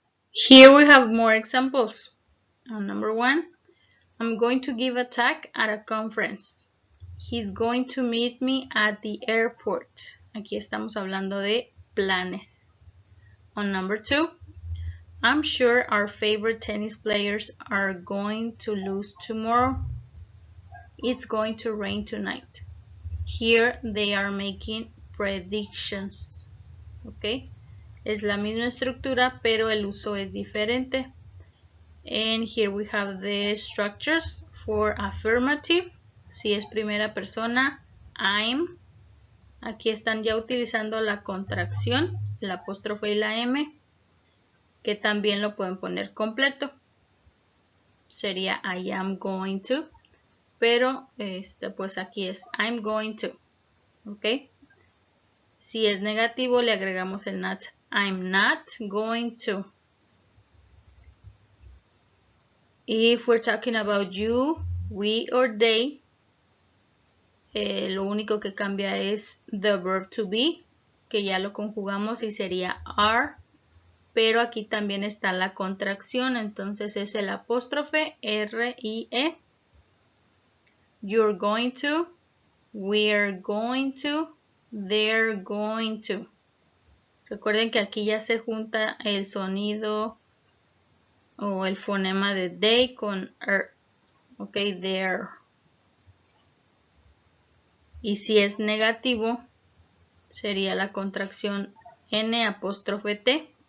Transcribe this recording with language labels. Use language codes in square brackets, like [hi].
[en] Here we have more examples. Number 1, I'm going to give a talk at a conference. He's going to meet me at the airport. [es] Aquí estamos hablando de planes. [en] On number 2, I'm sure our favorite tennis players are going to lose tomorrow. It's going to rain tonight. Here they are making predictions. Okay? [es] Es la misma estructura, pero el uso es diferente. [en] And here we have the structures for affirmative. [es] Si es primera persona, I'm. Aquí están ya utilizando la contracción, el apóstrofe y la M, que también lo pueden poner completo. Sería [en] I am going to, [es] pero pues aquí es [en] I'm going to. [es] ¿Ok? Si es negativo, le agregamos el not. [en] I'm not going to. If we're talking about you, we or they, [es] lo único que cambia es [en] the verb to be, [es] que ya lo conjugamos y sería are, pero aquí también está la contracción, entonces es el apóstrofe R-I-E. [en] You're going to, we're going to, they're going to. [es] Recuerden que aquí ya se junta el sonido o el fonema de they con er. Ok, there. Y si es negativo, sería la contracción N''T.